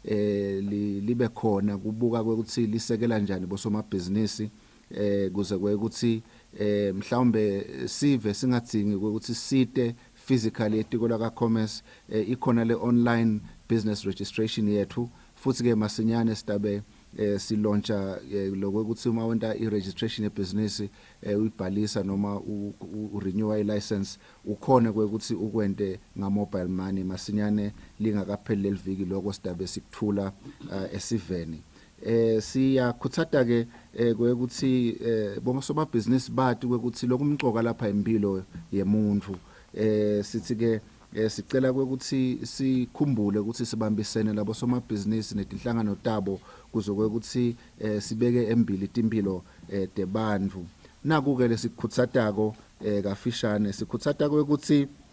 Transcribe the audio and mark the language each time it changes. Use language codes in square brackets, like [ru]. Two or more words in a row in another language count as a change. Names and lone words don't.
[ss] libe khona kubuka ukuthi lisekela kanjani bosomabhizinisi kuze ukuthi mhlawumbe sive singadzingi ukuthi site physically etiko la ka commerce ikhona le [en] online business registration [ss] yethu futhi ke masinyane sitabe silauncha lokuthi uma wenta i-registration yebusiness uyibhalisa noma urenew i-license ukhona ukuthi ukwente nga- [en] mobile money [ss] masinyane lingakapheli leliviki lokho sitabe sikuthula esiveni siyakhutsata ke ukuthi bomsobabhizinisi bathi ukuthi lokumcoka lapha impilo yemuntu sithi ke sicela ukuthi sikhumbule ukuthi sibambisene labo somabhizinisi netinhlangano tabo kuzokuwe ukuthi sibeke embili impilo tebantfu naku ke lesikhutsatako kafishane sikhutsatako ukuthi